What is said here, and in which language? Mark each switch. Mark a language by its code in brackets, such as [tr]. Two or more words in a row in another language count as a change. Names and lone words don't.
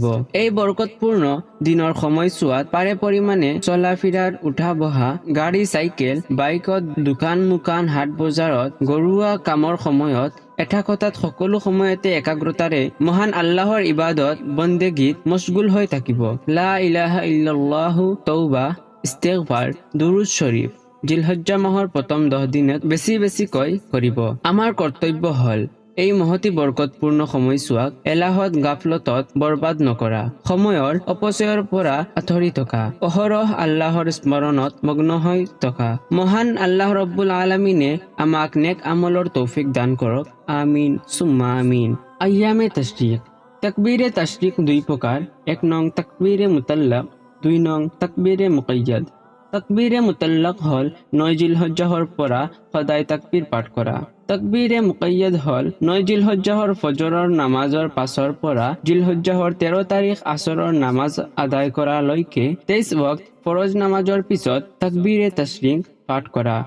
[as] এই বৰকতপূৰ্ণ দিনৰ সময়ছোৱাত পাৰে পৰিমাণে চলা ফিৰাৰ, উঠা বহা, গাড়ী চাইকেল, বাইকত, দোকান মোকান, হাট বজাৰত, ঘৰুৱা কামৰ সময়ত, এটা কথাত সকলো সময়তে একাগ্ৰতাৰে মহান আল্লাহৰ ইবাদত বন্দেগীত মশগুল হৈ থাকিব। [ar] لا إله إلا الله, [as] তওবাহ, ইস্তেগফাৰ, দুৰুদ শৰীফ জিলহজ্জা মাহৰ প্ৰথম 10 দিনত বেছিকৈ কৰিব। আমাৰ কৰ্তব্য হ'ল এই মহতি বৰকতপূৰ্ণ সময়ছোৱাক এলাহত গাফলতত বৰবাদ নকৰা, সময়ৰ অপচয়ৰ পৰা আঁতৰি থকা, অহৰহ আল্লাহৰ স্মৰণত মগ্ন হৈ থকা। মহান আল্লাহ [ar] رب العالمين [as] আমাক নেক আমলৰ তৌফিক দান কৰক। [ar] آمين ثم آمين. [as] আয়ামে তাশৰিক। তাকবীৰে তাশৰিক 2 প্ৰকাৰ। 1 নং তাকবীৰে মুতাল্লাক, 2 নং তাকবীৰে মুকাইয়াদ। তাকবীৰে মুতাল্লাক হ'ল 9 জিলহজ্জাহৰ পৰা সদায় তাকবীৰ পাঠ কৰা। তাকবীৰে মুকাইয়াদ হ'ল 9 জিলহজ্জাহৰ ফজৰৰ নামাজৰ পাছৰ পৰা জিলহজ্জাহৰ 13 তাৰিখ আসৰৰ নামাজ আদায় কৰালৈকে 23 ওয়াক্ত ফৰজ নামাজৰ পিছত তাকবীৰে তাশৰিক পাঠ কৰা।